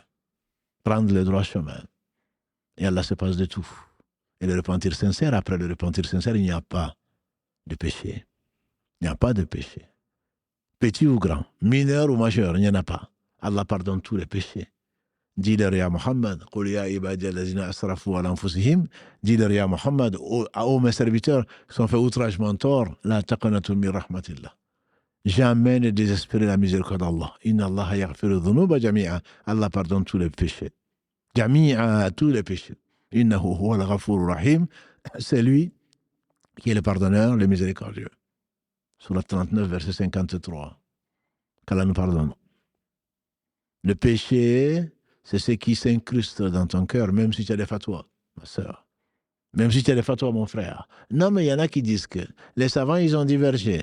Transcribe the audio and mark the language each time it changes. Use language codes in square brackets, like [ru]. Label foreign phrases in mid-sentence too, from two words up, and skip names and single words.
[fr] Prendre le droit chemin. Et Allah se passe de tout. Et le repentir sincère, après le repentir sincère, il n'y a pas de péché. Il n'y a pas de péché. Petit ou grand, mineur ou majeur, il n'y en a pas. Allah pardonne tous les péchés. Dis-leur [ar] يا محمد قل يا عبادي الذين أسرفوا على أنفسهم, [fr] dis-leur [ar] يا محمد, [fr] ô mes serviteurs qui sont fait outragement tort, [ar] لا تقنطوا من رحمة الله. [fr] Jamais ne désespérer la miséricorde d'Allah. [ar] إن الله يغفر الذنوب جميعا. [fr] Allah pardonne tous les péchés. Jami'a, tous les péchés. [ar] إنه هو الغفور الرحيم. [fr] C'est lui qui est le pardonneur, le miséricordieux. Surat 39, verset 53. Qu'Allah nous pardonne. Le péché, c'est ce qui s'incruste dans ton cœur, même si tu as des fatwas, ma sœur. Même si tu as des fatwas, mon frère. Non, mais il y en a qui disent que les savants, ils ont divergé.